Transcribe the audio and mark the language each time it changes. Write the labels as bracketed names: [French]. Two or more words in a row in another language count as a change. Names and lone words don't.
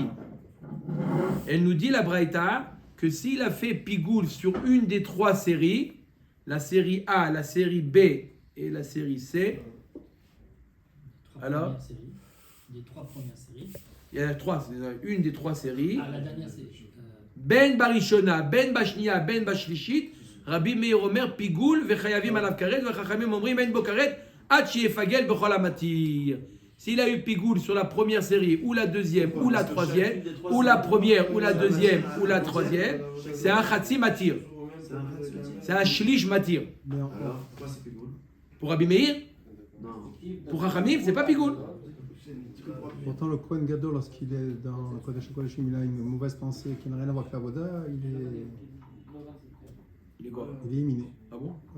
[French] Elle nous dit la Braïta que s'il a fait pigoul sur une des 3 séries, la série A, la série B et la série C, alors les 3 premières séries. Il y a 3, c'est une des 3 séries. Ah, la dernière c'est [Hebrew] בין בראשונה, בין בשנייה, בין בשלישית, רבי מאיר אומר פיגול וחייבים עליו כרת וחכמים אומרים אין בו כרת עד שיפגל בכל המתיר. [French] S'il a eu pigoul sur la première série, ou la deuxième, ou la troisième, ou la première, ou la deuxième, ou la troisième, c'est un [Hebrew] חצי מתיר. [French] C'est un [Hebrew] שליש מתיר. [French] Alors, pourquoi c'est pigoul? Pour Rabbi Meir, Non. pour Chachamim, c'est pas pigoul. Pourtant, le Kohen Gadol, lorsqu'il est dans le [Hebrew] קודש הקדשים, [French] il a une mauvaise pensée qui n'a rien à voir avec la Voda, Il est quoi? il est éliminé. Ah bon? Ouais.